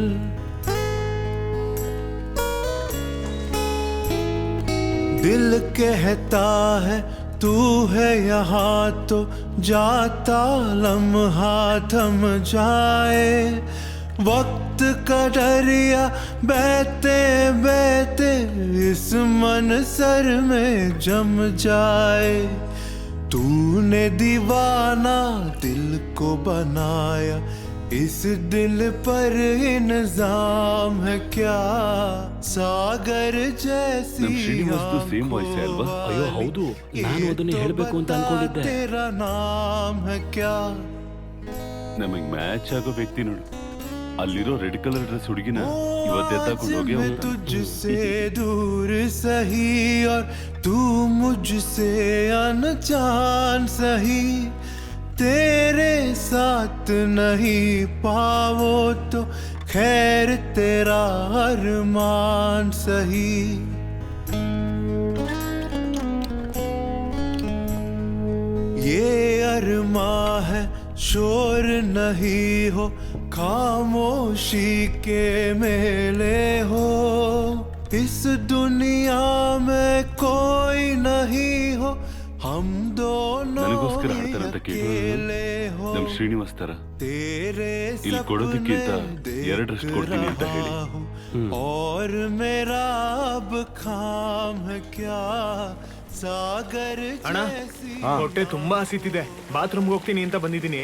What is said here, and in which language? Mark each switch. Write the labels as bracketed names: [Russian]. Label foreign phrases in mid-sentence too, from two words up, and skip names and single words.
[Hindi] दिल कहता है तू है यहाँ तो जाता लम्हा थम जाए, वक्त का दरिया बहते बहते इस मनसर में जम जाए। तूने दीवाना दिल को बनाया, इस दिल पर इंजाम है क्या, सागर जैसी [Kannada] ಅಯ್ಯೋ ಹೌದು, ನಾನು ಅದನ್ನ ಹೇಳ್ಬೇಕು ಅಂತ ಅನ್ಕೊಂಡಿದ್ದೆ. [Hindi] तेरा नाम है क्या। [Kannada] ನಮಗ್ ಮ್ಯಾಚ್ ಆಗೋ ವ್ಯಕ್ತಿ ನೋಡು, ಅಲ್ಲಿರೋ [English] red colour dress [Kannada] ಹುಡುಗಿನ ಇವತ್ತೆತ್ತಾಕೊಂಡು ಹೋಗಿ [Hindi] तुझसे दूर सही और तू मुझसे अनजान सही, तेरे साथ नहीं पाओ तो खैर तेरा अरमान सही। ये अरमां है शोर नहीं हो, खामोशी के मेले हो, इस दुनिया में कोई नहीं हो, हम दोनों [Kannada] ನನಗೋಸ್ಕರ ಹಾಡ್ತಾರೆ ಅಂತ ಕೇಳಿ ನಮ್ ಶ್ರೀನಿವಾಸ್ ತರ ಇಲ್ಲಿ ಕೊಡೋದಕ್ಕಿಂತ 2ರಷ್ಟು ಕೊಡ್ತೀನಿ ಅಂತ ಹೇಳಿ. [Hindi] और मेरा अब खाम है क्या, सागर [Kannada] ಅಣ್ಣ, ಹೊಟ್ಟೆ ತುಂಬಾ ಹಸಿತಿದೆ, ಬಾತ್ರೂಮ್ಗೆ ಹೋಗ್ತೀನಿ ಅಂತ ಬಂದಿದ್ದೀನಿ.